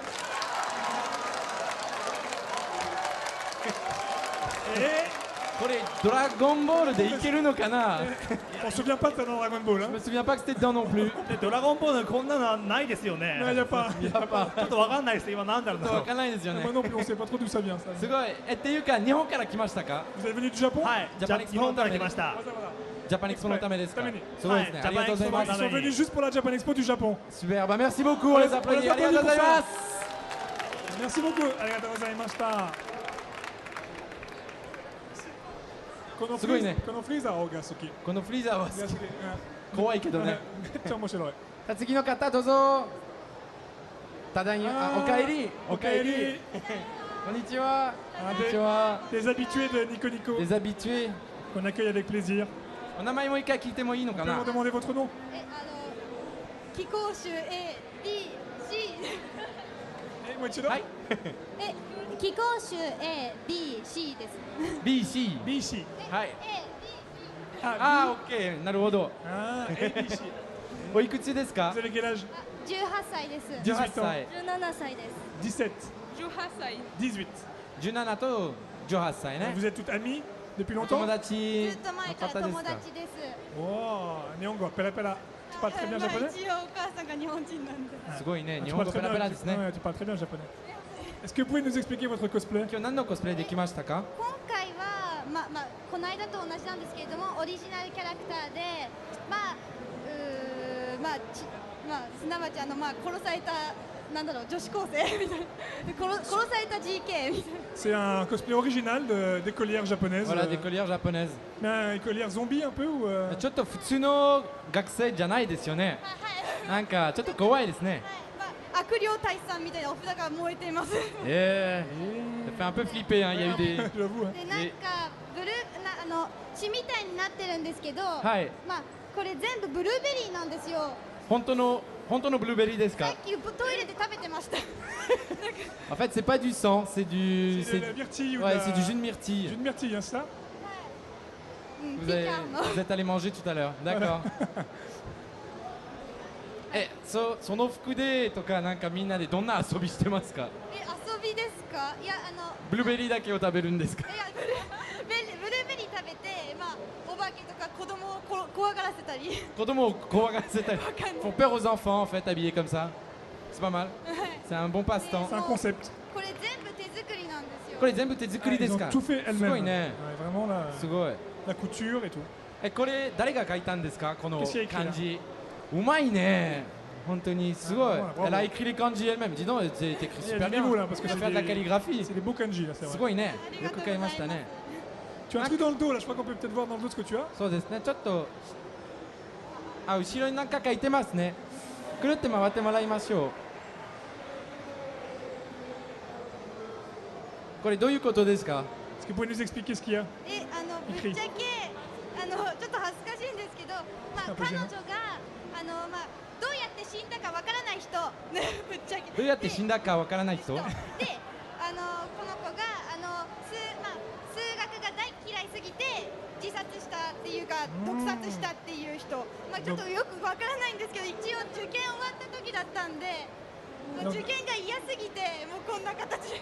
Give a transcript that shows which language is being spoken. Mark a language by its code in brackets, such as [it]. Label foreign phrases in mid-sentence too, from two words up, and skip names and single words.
[ja] これドラゴンボールでいけるのかな。 [fr] On se souvient pas de ça dans Dragon Ball. Je me souviens pas que c'était dedans non plus. [ja] ドラゴンボールこんなのはないですよね。 [fr] Non, il y a pas. [ja] ちょっとわかんないです。今なんだろうな。わかんないですよね。 [fr] Moi non plus, on sait pas trop d'où ça vient. Ça. [ja] すごい。っていうか日本から来ましたか。 [fr] Vous êtes venu du Japon? [ja] はい。日本から来ました。ジャパンエクスポのためですか。ために。すごいですね。ありがとうございます。 [fr] Ils sont venus juste pour la Japan Expo du Japon. Super. Bah merci beaucoup. On les applaudit. [ja] ありがとうございます。 [fr] Merci beaucoup. [ja] ありがとうございました。すごいね。このフリーザーが好き。このフリーザーは好き。怖いけどね。めっちゃ面白い。次の方どうぞ。ただいま。おかえり。おかえり。こんにちは。こんにちは。 [fr] Des habitués de Nico Nico. Des habitués. Qu'on accueille avec plaisir. [ja] お名前もう一回聞いてもいいのかな。 [fr] Pouvez-vous demander votre nom? [ja] 貴公衆 A B C。もう一度。はい。貴公衆 A B C です。 B C B C。はい。あ、オッケー。なるほど。あ、A B C。おいくつですか。 [fr] Vous avez quel âge? [ja] 18 歳です。 18歳。 17歳です。 17。 18歳。 18。 17と18歳ね。 [fr] Vous êtes toutes amies depuis longtemps? [ja] 友達。ずっと前から友達です。おお、日本語ペラペラ。 [fr] Tu parles très bien japonais? [ja] 一応お母さんが日本人なんで。すごいね。日本語ペラペラですね。 [fr] Tu parles très bien japonais. Est-ce que vous pouvez nous expliquer votre cosplay? [ja] 今日何のコスプレできましたか。今回はこの間と同じなんですけれども、オリジナルキャラクターですなわち殺されたなんだろう女子高生みたいな殺された GK みたいな。 [fr] C'est un cosplay original d'écolière japonaise. Voilà, d'écolière japonaise. Mais écolière zombie un peu ou [ja] ちょっと普通の学生じゃないですよね。なんかちょっと怖いですね。悪霊退散みたいなお札が燃えています。 [fr] Ça fait un peu flipper, hein. Il y a eu des. [ja] でなんかブルー血みたいになってるんですけど、はい。これ全部ブルーベリーなんですよ。本当のブルーベリーですか。さっきトイレで食べてました。 [fr] En fait, c'est pas du sang, c'est du. C'est de la myrtille ou ouais, c'est du jus de myrtille. Jus de myrtille, hein, ça? Vous êtes allé manger tout à l'heure, d'accord. [ja] その服でとかなんかみんなでどんな遊びしてますか。遊びですか。いやブルーベリーだけを食べるんですか。いやブルーベリー食べてお化けとか子供を怖がらせたり。子供を怖がらせたり。 [fr] Font peur aux enfants en fait habillés comme ça. C'est pas mal. C'est un bon passe-temps. C'est un concept. [ja] これ全部手作りなんですよ。これ全部手作りですか。 [fr] Ils ont tout fait elles-mêmes. [ja] すごいね。 [fr] Vraiment là. [ja] すごい。 [fr] La couture et tout. [ja] これ誰が描いたんですかこの漢字。うまいね。本当にすごい。 [fr] Elle a écrit les kanji elle-même. Dis donc, c'est écrit super bien. Parce que tu fais de la calligraphie. C'est des beaux kanji là, c'est vrai. [ja] すごいね。よく書きましたね。 [fr] Tu as un truc dans le dos là, je crois qu'on peut peut-être voir dans le dos ce que tu as. [ja] そうですね。ちょっと後ろになんか書いてますね。くるって回ってもらいましょう。これどういうことですか。 [fr] Est-ce que vous pouvez nous expliquer ce qu'il y a? [ja] ぶっちゃけちょっと恥ずかしいんですけど、彼女がどうやって死んだかわからない人、ぶっちゃけ。どうやって死んだかわからない人。で、この子が数学が大嫌いすぎて自殺したっていうか毒殺したっていう人、ちょっとよくわからないんですけど、一応受験終わった時だったんで、受験が嫌すぎてもうこんな形。